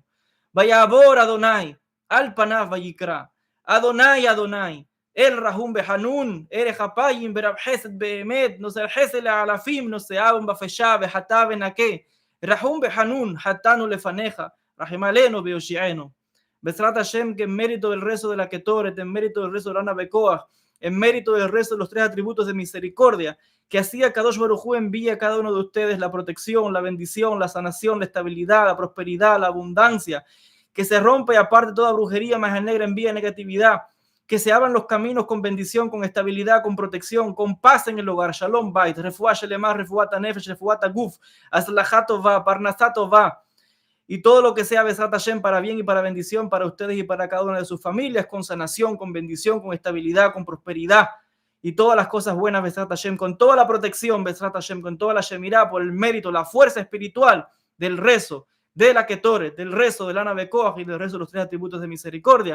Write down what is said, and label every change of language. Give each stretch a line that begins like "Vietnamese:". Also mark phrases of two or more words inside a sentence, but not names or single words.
Hebrew: ויעבור אדוני על פניו ויקרא, אדוני אדוני, אל רחום בחנון ערך אפיים ברב חסד באמת, נוזר חסד לאלפים, נושאם בפשע וחטא ונקה, רחום בחנון חטאנו לפניך, רחם עלינו ויושיענו. בעזרת השם,
Spanish: que en mérito del rezo de la Ketoret, en mérito del rezo de la
Hebrew: אנא בכח,
Spanish: en mérito del rezo de los tres atributos de misericordia, que así
Hebrew: קדוש ברוך הוא
Spanish: envía a cada uno de ustedes la protección, la bendición, la sanación, la estabilidad, la prosperidad, la abundancia, que se rompa y aparte toda brujería, magia negra, envía negatividad, que se abran los caminos con bendición, con estabilidad, con protección, con paz en el hogar,
Hebrew: שלום בית, רפואה שלמה, רפואת הנפש, רפואת הגוף, הצלחה טובה, פרנסה טובה,
Spanish: y todo lo que sea
Hebrew: בעזרת השם
Spanish: para bien y para bendición para ustedes y para cada una de sus familias, con sanación, con bendición, con estabilidad, con prosperidad y todas las cosas buenas
Hebrew: בעזרת השם,
Spanish: con toda la protección
Hebrew: בעזרת השם,
Spanish: con toda la Shemirah, por el mérito, la fuerza espiritual del rezo, de la Ketoret, del rezo del
Hebrew: אנא בכח
Spanish: y del rezo de los tres atributos de misericordia.